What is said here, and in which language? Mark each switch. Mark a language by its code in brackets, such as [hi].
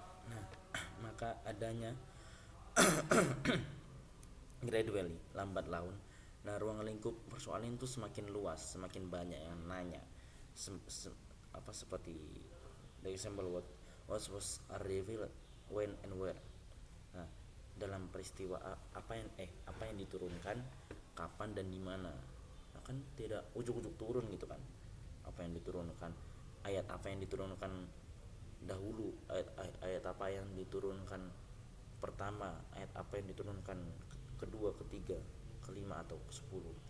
[id] Nah, maka adanya [en] gradually, [id] lambat laun, Nah, ruang lingkup persoalan itu semakin luas, semakin banyak yang nanya. Seperti [en] the example what was revealed when and where. [id] Nah, dalam peristiwa apa yang diturunkan, kapan dan di mana. Nah, kan tidak ujuk-ujuk turun gitu kan. Apa yang diturunkan, ayat apa yang diturunkan dahulu, ayat apa yang diturunkan pertama, ayat apa yang diturunkan kedua, ketiga, kelima atau ke-10.